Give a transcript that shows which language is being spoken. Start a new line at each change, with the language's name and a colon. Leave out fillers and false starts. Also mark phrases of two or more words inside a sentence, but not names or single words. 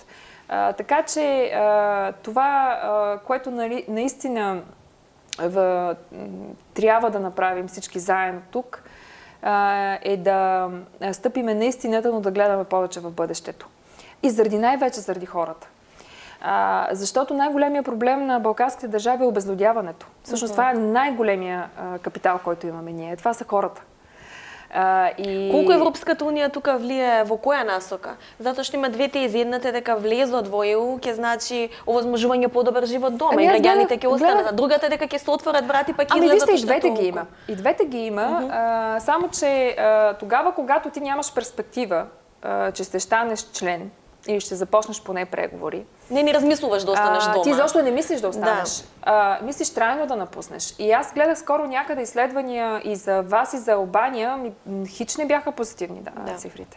Bulgarian: Така че това, което наистина трябва да направим всички заедно тук, е да стъпиме на истината, но да гледаме повече в бъдещето. И най-вече заради хората. Защото най-големият проблем на балканските държави е обезлюдяването. Всъщност това е най-големия капитал, който имаме ние. Това са хората.
Macedonian: Колку Европската унија тука влие во која насока? Затоа што има две тези. Едната е дека влезот во ЕУ ќе значи овозможување подобар живот дома и граѓаните ќе останат. Другата е дека ќе се отворат врати пак и излезат и двете ги има.
Bulgarian: И двете ги има, само че тогава, когато ти нямаш перспектива, че ще станеш член или ще започнеш поне преговори.
Macedonian: Не размислуваш да останеш дома.
Bulgarian: Ти защо не мислиш да останеш. Мислиш трайно да напуснеш. И аз гледах скоро някъде изследвания и за вас, и за Албания, хич не бяха позитивни цифрите.